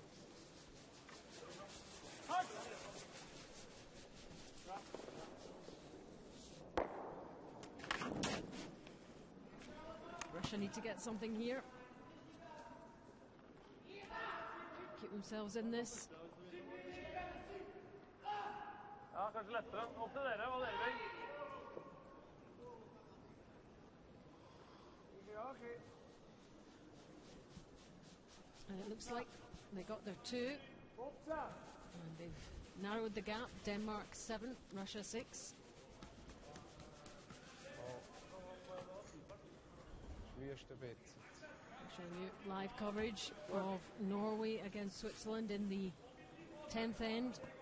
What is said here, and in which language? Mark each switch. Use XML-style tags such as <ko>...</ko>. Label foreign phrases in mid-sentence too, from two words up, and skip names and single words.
<en>Russia need to get something here. Keep themselves in this.</en> <no>Ja, kanskje lettere. Opp til dere, hva dere vil. Ja, okay.</no> <en>And it looks like they got their 2. And they've narrowed the gap. Denmark 7, Russia 6. Showing you live coverage of Norway against Switzerland in the 10th end.</en>